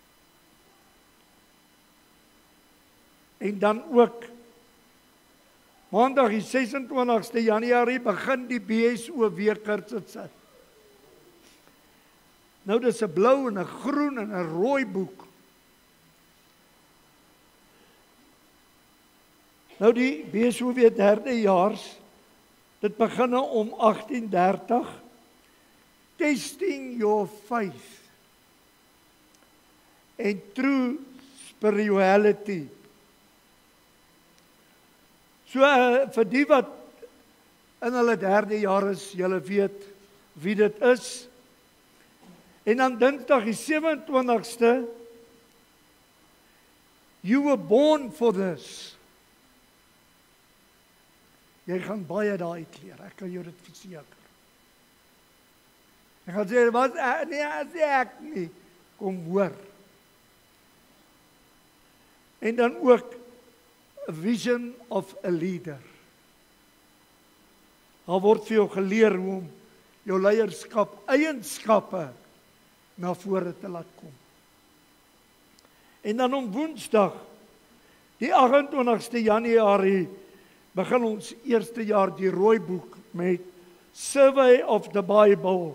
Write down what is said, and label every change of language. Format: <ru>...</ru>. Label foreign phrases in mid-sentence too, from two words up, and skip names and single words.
<af>En dan ook Maandag die 26ste Januarie begin die BSO weer kursusse. Nou dis 'n blou en 'n groen en 'n rooi boek. Nou die BSO weer 3de jaars. Dit begin om 18:30.</af> <en>Testing your faith and true spirituality.</en> <af>So vir die wat in hulle 3de jaar is, julle weet wie dit is. En dan Dinsdag die 27ste,</af> <en>you were born for this.</en> <af>Jy gaan baie daai uitleer, ek kan jou dit verseker. Ek gaan sê, wat nee, ek nie, kom hoor. En dan ook</af> <en>a vision of a leader.</en> <af>Daar word vir jou geleer hoe om jou leierskap, eienskappe na vore te laat kom. En dan om Woensdag, die 28ste Januarie, begin ons eerste jaar die rooi boek met Survey of the Bible.</af>